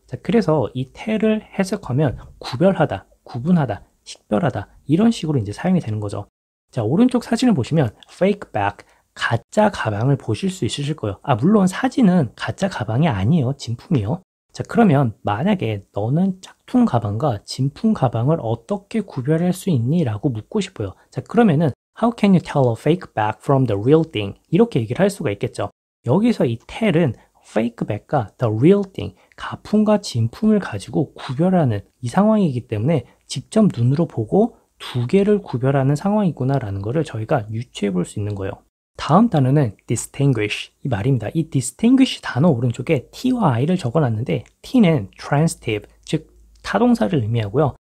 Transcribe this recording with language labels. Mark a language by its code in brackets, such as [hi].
[ko] 자, 그래서 이 tell을 해석하면 구별하다, 구분하다, 식별하다 이런 식으로 이제 사용이 되는 거죠. 자, 오른쪽 사진을 보시면 fake bag, 가짜 가방을 보실 수 있으실 거예요. 물론 사진은 가짜 가방이 아니에요. 진품이요. 자, 그러면 만약에 너는 짝퉁 가방과 진품 가방을 어떻게 구별할 수 있니? 라고 묻고 싶어요. 자, 그러면은 [en] How can you tell a fake bag from the real thing? [ko] 이렇게 얘기를 할 수가 있겠죠. 여기서 이 tell은 fake bag과 the real thing, 가품과 진품을 가지고 구별하는 이 상황이기 때문에 직접 눈으로 보고 두 개를 구별하는 상황이구나라는 것을 저희가 유추해 볼 수 있는 거예요. 다음 단어는 distinguish 이 말입니다. 이 distinguish 단어 오른쪽에 t와 i를 적어놨는데 t는 transitive, 즉 타동사를 의미하고요.